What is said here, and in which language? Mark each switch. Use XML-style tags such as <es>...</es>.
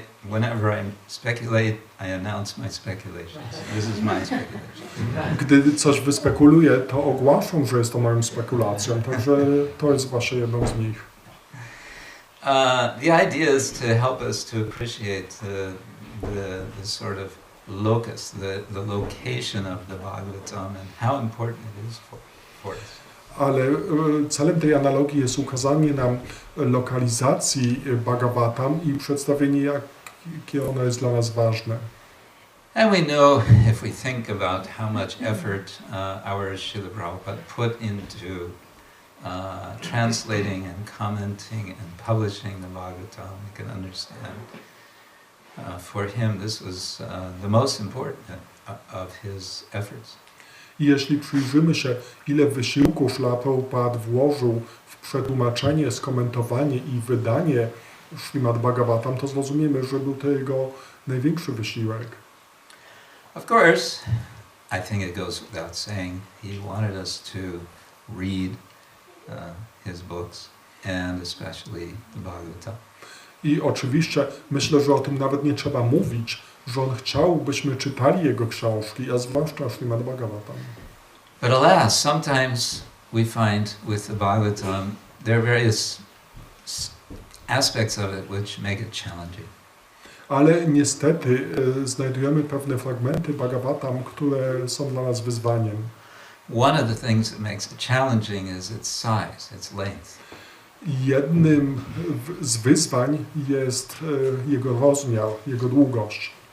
<en>Whenever I speculate, I announce my speculations. This is my speculation.</en> <pl>Gdy coś wyspekuluję, to ogłaszam, że jest to moją spekulacją, także to jest właśnie jedną z nich.</pl> <en>The idea is to help us to appreciate the sort of locus, the location of the Bhagavatam and how important it is for us.</en> <pl>Ale celem tej analogii jest ukazanie nam lokalizacji Bhagavatam i przedstawienie, jakie ono jest dla nas ważne.</pl> <en>And we know, if we think about how much effort our Srila Prabhupada put into translating and commenting and publishing the Bhagavatam, we can understand. For him, this was the most important of his efforts.</en> <pl>I jeśli przyjrzymy się, ile wysiłku Srila Prabhupada włożył w przetłumaczenie, skomentowanie i wydanie Srimad-Bhagavatam, to zrozumiemy, że był to jego największy wysiłek.</pl> <en>Of course, I think it goes without saying, he wanted us to read his books, and especially the Bhagavatam.</en> <pl>I oczywiście myślę, że o tym nawet nie trzeba mówić, że on chciał, byśmy czytali jego książki, a zwłaszcza Srimad-Bhagavatam.</pl> <en>But alas, sometimes we find with the Bhagavatam, there are various aspects of it which make it challenging.</en> <pl>Ale niestety znajdujemy pewne fragmenty Bhagavatam, które są dla nas wyzwaniem.</pl> <en>One of the things that makes it challenging is its size, its length.</en> <pl>Jednym z wyzwań jest jego rozmiar, jego długość.</pl>